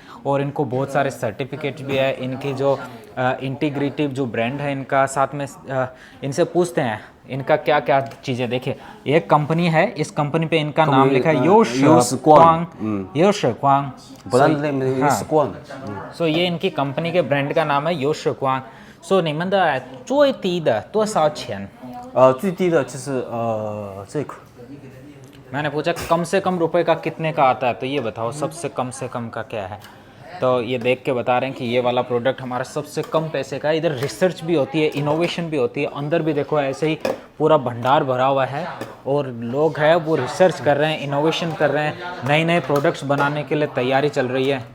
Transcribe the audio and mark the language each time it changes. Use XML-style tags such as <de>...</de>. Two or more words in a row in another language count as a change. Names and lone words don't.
<hi>और इनको बहुत सारे सर्टिफिकेट्स भी है। इनकी जो इंटीग्रेटिव जो ब्रांड है इनका, साथ में इनसे पूछते हैं इनका क्या क्या चीज़ें। देखिए एक कंपनी है, इस कंपनी पे इनका नाम लिखा है योशक्वांग। सो ये इनकी कंपनी के ब्रांड का नाम है योशक्वांग।</hi> <zh>सो 你们的最低的多少钱？最低的就是这个。</zh> <hi>मैंने पूछा कम से कम रुपए का कितने का आता है, तो ये बताओ सबसे कम से कम का क्या है। तो ये देख के बता रहे हैं कि ये वाला प्रोडक्ट हमारा सबसे कम पैसे का है। इधर रिसर्च भी होती है, इनोवेशन भी होती है। अंदर भी देखो ऐसे ही पूरा भंडार भरा हुआ है और लोग हैं वो रिसर्च कर रहे हैं, इनोवेशन कर रहे हैं, नए नए प्रोडक्ट्स बनाने के लिए तैयारी चल रही है।</hi>